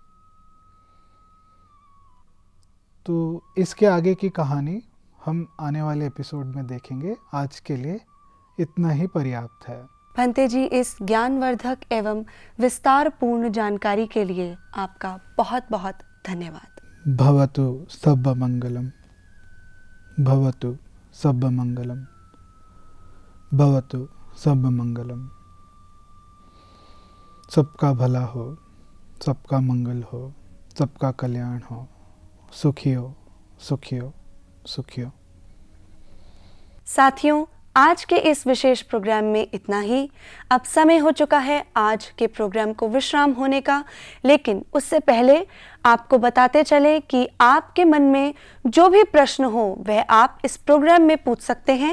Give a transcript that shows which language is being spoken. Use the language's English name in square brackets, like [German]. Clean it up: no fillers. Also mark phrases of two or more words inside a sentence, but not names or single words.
[Hindi] तो इसके आगे की कहानी हम आने वाले एपिसोड में देखेंगे। आज के लिए इतना ही पर्याप्त है। भंते जी, इस ज्ञानवर्धक एवं विस्तार पूर्ण जानकारी के लिए आपका बहुत बहुत धन्यवाद। [Pali] भवतु सब मंगलम, भवतु सब मंगलम, भवतु सब मंगलम। [Hindi] सबका भला हो, सबका मंगल हो, सबका कल्याण हो, सुखी हो, सुखी हो, सुखी हो। साथियों, आज के इस विशेष प्रोग्राम में इतना ही। अब समय हो चुका है आज के प्रोग्राम को विश्राम होने का, लेकिन उससे पहले आपको बताते चले कि आपके मन में जो भी प्रश्न हो वह आप इस प्रोग्राम में पूछ सकते हैं।